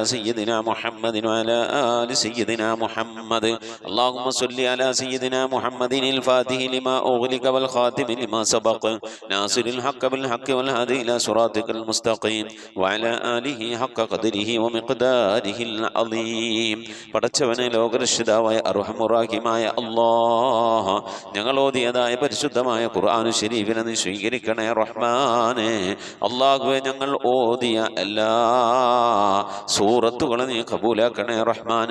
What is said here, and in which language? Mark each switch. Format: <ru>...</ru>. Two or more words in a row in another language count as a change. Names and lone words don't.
<ar>سيدنا محمد وعلى آل سيدنا محمد اللهم صل على سيدنا محمد الفاتح لما أغلق والخاتم لما سبق ناصر الحق بالحق والهادي إلى صراطك المستقيم وعلى آله حق قدره ومقداره العظيم</ar> <ml>പടച്ചവനെ ലോകരക്ഷിതാവായ അർഹമുറാഹിമായ അല്ലാഹ് ഞങ്ങൾ ഓതിയതായ പരിശുദ്ധമായ ഖുർആൻ ശരീഫിനെ നീ സ്വീകരിക്കണേ റഹ്മാനെ. അല്ലാഹുവേ ഞങ്ങൾ ഓതിയ എല്ലാ സൂറത്തുകളും നീ കബൂലാക്കണേ റഹ്മാനെ.</ml>